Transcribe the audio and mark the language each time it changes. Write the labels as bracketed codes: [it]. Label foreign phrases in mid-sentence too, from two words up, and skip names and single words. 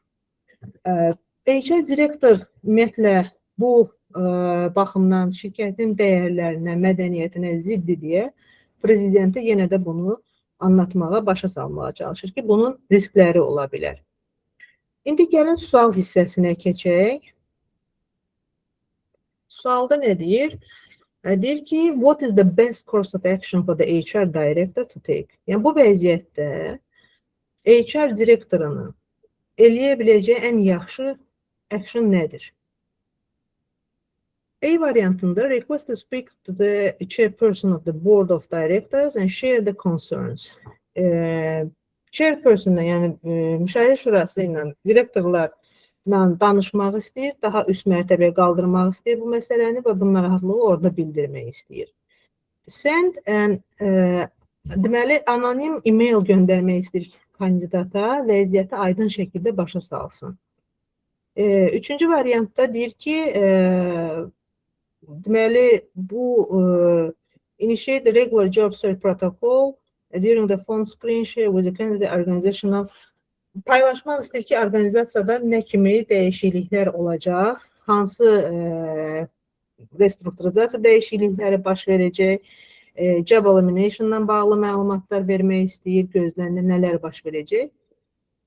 [az] HR direktor ümumiyyətlə bu baxımdan şirkətin dəyərlərinə, mədəniyyətinə ziddir deyə prezidentə yenə də bunu anlatmağa, başa salmağa çalışır ki, bunun riskləri ola bilər. İndi gəlin sual hissəsinə keçək. Sualda nə deyir? Deyir ki, [en] what is the best course of action for the HR director to take? [az] Yəni bu vəziyyətdə HR direktorunun eləyə biləcəyi ən yaxşı action nədir? A variantında [en] request to speak to the chairperson of the board of directors and share the concerns. [az] Chairpersonla, yəni müşahidə şurası ilə direktorlarla danışmaq istəyir, daha üst mərtəbəyə qaldırmaq istəyir bu məsələni və bu narahatlığı orada bildirmək istəyir. [en] Send and [az] deməli anonim e-mail göndərmək istəyir kandidata, vəziyyəti aydın şəkildə başa salsın. Üçüncü variantda deyir ki, deməli bu [en] initiate the regular job search protocol during the phone screen share with the candidate organizational [az] paylaşmaq istəyir ki, orqanizasiyada nə kimi dəyişikliklər olacaq, hansı restrukturizasiya dəyişiklikləri baş verəcək, [en] job elimination-dan [az] bağlı məlumatlar vermək istəyir, gözlərinə nələr baş verəcək.